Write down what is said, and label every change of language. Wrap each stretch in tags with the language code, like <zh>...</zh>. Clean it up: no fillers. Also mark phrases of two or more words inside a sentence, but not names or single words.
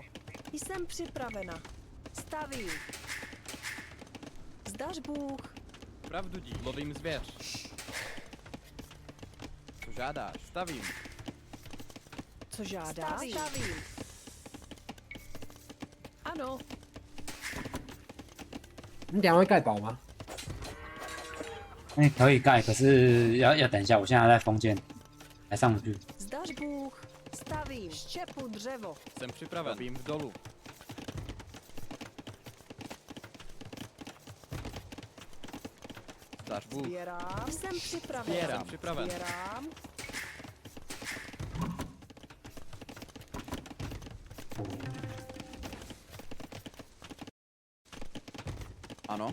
<cs>Jsem připravena. Stavím. Zdaš Bůh. Pravdu dí. Lovím zvěř. Co žádáš? Stavím. Co žádáš? Stavím. Ano,</cs> <zh>你等一下会盖堡吗？哎，可以盖，可是要等一下，我现在还在封建，还上不去。</zh> <cs>zdaš Bůh. Stavím. Štěpu dřevo. Jsem připraven. Vím dolů. Zdaš Bůh. Sbírám. Jsem připravena. Jsem připraven. Sbírám. Ano.</cs>